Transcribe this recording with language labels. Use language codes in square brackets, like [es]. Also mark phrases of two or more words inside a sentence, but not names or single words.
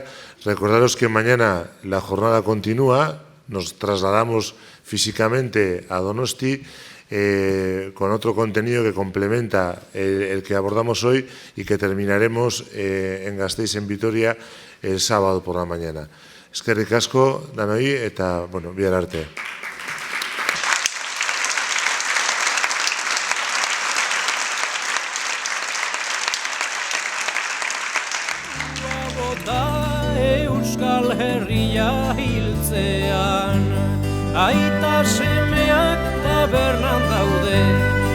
[es] Recordaros que mañana la jornada continúa. Nos trasladamos físicamente a Donosti con otro contenido que complementa el que abordamos hoy y que terminaremos en Gasteiz, en Vitoria, el sábado por la mañana. [eu] Eskerrik asko, danoi, eta, bueno, bihar arte. Euskal Herria hiltzean, aita semeak tabernan daude.